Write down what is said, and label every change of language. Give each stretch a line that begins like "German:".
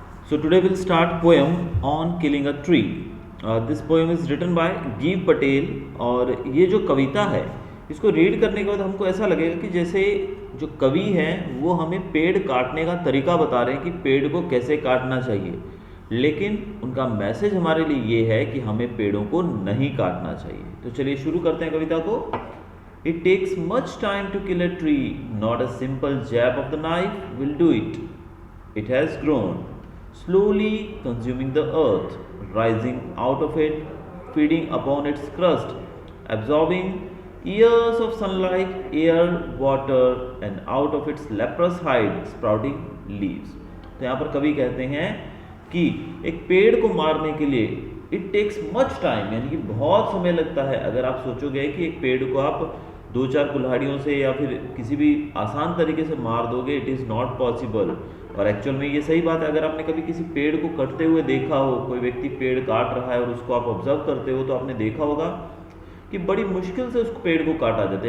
English: So today we'll start poem on killing a tree. This poem is written by Gieve Patel.
Hindi: और ये जो कविता है इसको रीड करने के बाद हमको ऐसा लगेगा कि जैसे जो कवि हैं वो हमें पेड़ काटने का तरीका बता रहे हैं कि पेड़ को कैसे काटना चाहिए, लेकिन उनका मैसेज हमारे लिए ये है कि हमें पेड़ों को नहीं काटना चाहिए। तो चलिए शुरू करते हैं कविता को।
English: It takes much time to kill a tree, not a simple jab of the knife will do it. It has grown, slowly consuming the earth, rising out of it, feeding upon its crust, absorbing years of sunlight, air, water, and out of its leprous hide sprouting leaves.
Hindi: तो यहाँ पर कवि कहते हैं कि एक पेड़ को मारने के लिए
English: it takes much time,
Hindi: यानी कि बहुत समय लगता है। अगर आप सोचोगे कि एक पेड़ को आप दो चार कुल्हाड़ियों से या फिर किसी भी आसान तरीके से मार दोगे,
English: It is not possible.
Hindi: और एक्चुअल में ये सही बात है। अगर आपने कभी किसी पेड़ को कटते हुए देखा हो, कोई व्यक्ति पेड़ काट रहा है और उसको आप ऑब्जर्व करते हो, तो आपने देखा होगा कि बड़ी मुश्किल से उसको पेड़ को काटा जाता है।